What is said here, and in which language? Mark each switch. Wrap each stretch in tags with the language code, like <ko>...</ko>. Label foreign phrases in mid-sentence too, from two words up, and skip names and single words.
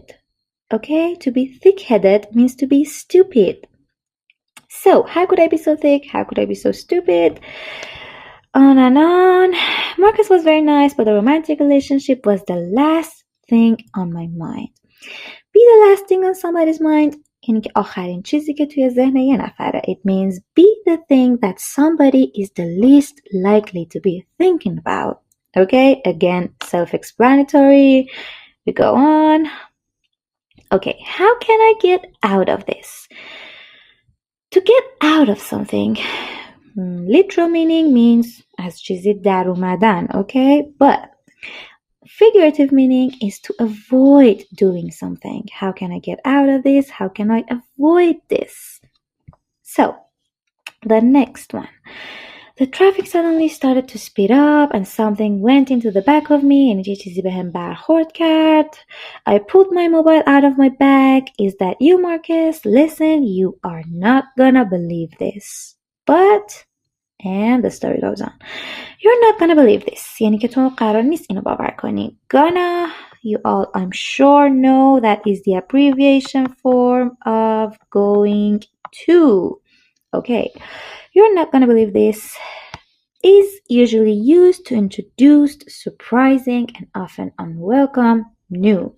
<en>Okay, to be thick-headed means to be stupid. So, how could I be so thick? How could I be so stupid? On and on. Marcus was very nice, but the romantic relationship was the last thing on my mind. Be the last thing on somebody's mind.</en> <fa>یعنی که آخرین چیزی که توی ذهن یه نفره.</fa> <en>It means be the thing that somebody is the least likely to be thinking about. Okay, again, self-explanatory. We go on. Okay, how can I get out of this? To get out of something, literal meaning means</en> <fa>از چیزی در اومدن,</fa> <en>okay? But figurative meaning is to avoid doing something. How can I get out of this? How can I avoid this? So, the next one. The traffic suddenly started to speed up and something went into the back of me and</en> <fa>یه چیزی بهم برخورد کرد.</fa> <en>I pulled my mobile out of my bag. Is that you, Marcus? Listen, you are not gonna believe this. But, and the story goes on. You're not gonna believe this.</en> <fa>یعنی که تو قرار نیست اینو باور کنی.</fa> <en>Gonna, you all I'm sure know that is the abbreviation form of going to. Okay. You're not gonna believe this is usually used to introduce surprising and often unwelcome news.</en>